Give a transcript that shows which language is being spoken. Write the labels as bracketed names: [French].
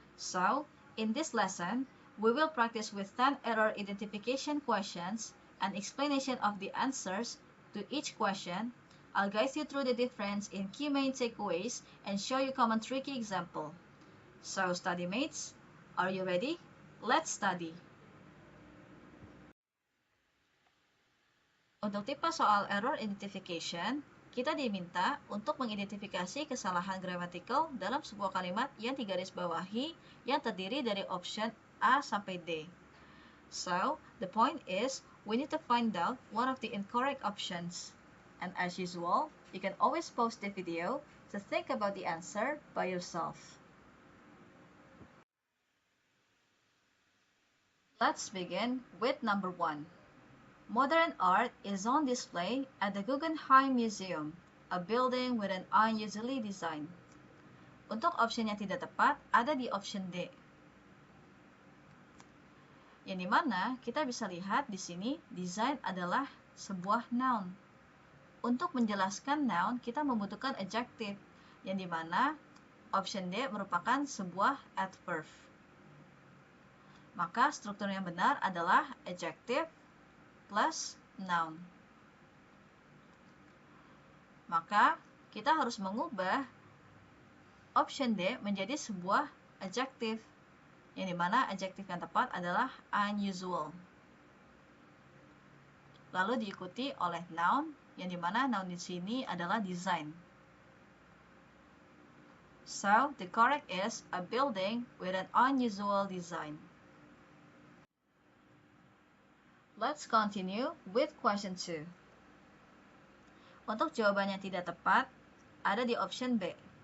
[English] So, in this lesson, we will practice with 10 error identification questions and explanation of the answers to each question. I'll guide you through the difference in key main takeaways and show you common tricky example. So, study mates, are you ready? Let's study. [Indonesian] Untuk tipe soal error identification, kita diminta untuk mengidentifikasi kesalahan gramatikal dalam sebuah kalimat yang digarisbawahi yang terdiri dari option A sampai D. [English] So, the point is, we need to find out one of the incorrect options. And as usual, you can always pause the video to think about the answer by yourself. Let's begin with number 1. Modern art is on display at the Guggenheim Museum, a building with an unusually design. [Indonesian] Untuk option yang tidak tepat ada di option D. Yang dimana kita bisa lihat di sini design adalah sebuah noun. Untuk menjelaskan noun kita membutuhkan adjective, yang dimana option D merupakan sebuah adverb. Maka struktur yang benar adalah adjective plus noun. Maka kita harus mengubah option D menjadi sebuah adjective, yang dimana adjective yang tepat adalah unusual. Lalu diikuti oleh noun, yang dimana noun di sini adalah design. [English] So, the correct is a building with an unusual design. Let's continue with question 2. [Indonesian] Untuk jawaban yang tidak tepat, ada di option B.